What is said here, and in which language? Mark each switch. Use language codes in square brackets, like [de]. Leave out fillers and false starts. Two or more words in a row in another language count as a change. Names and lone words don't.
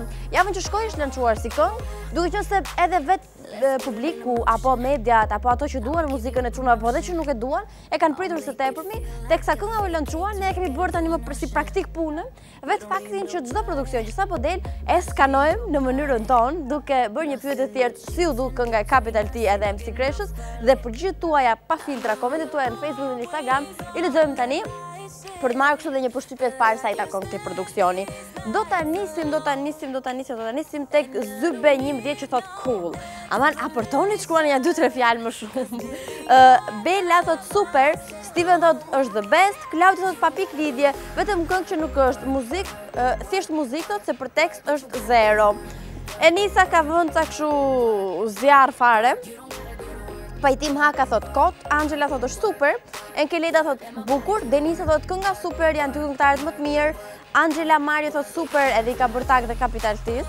[sq] Javën që shkoi është lançuar si këngë, duke qenë se edhe vetë publiku apo mediat apo ato që duan muzikën e çunave apo edhe që nuk e duan, e kanë pritur së tepërmi, teksa kënga u lançuan, ne e kemi bërë tani më si praktik punën, vetë faktin që çdo produksion që sapo del e skanojmë në mënyrën tonë, duke bërë një pyetje të thjeshtë si u duk kënga e Capital T edhe MC Kreshës dhe përgjigjet tuaja pa filtra, komentet tuaja në Facebook dhe në Instagram, i lexojmë tani. për të marrë kështu dhe një përshtypje të parë sa i takon këtij produksioni. Do ta nisim tek Zybe 11 që thot cool. Aman, apërtoni të shkruani ja 2-3 fjalë më shumë. Bella thot super, Steven thot është [en] the best, [sq] Claudia thot pa pikë lidhje, vetëm këngë që nuk është muzikë, thjesht muzikë thot se për tekst është zero. Enisa ka vënë ca kështu zjarr fare. Pajtim Haka thot kot, Angela thot është super, Enkeleda thot bukur, Denisa thot kënga super, janë dy këngëtarët më të mirë, Angela Mario thot super, edhe i ka bërë tag dhe Kapital Tis.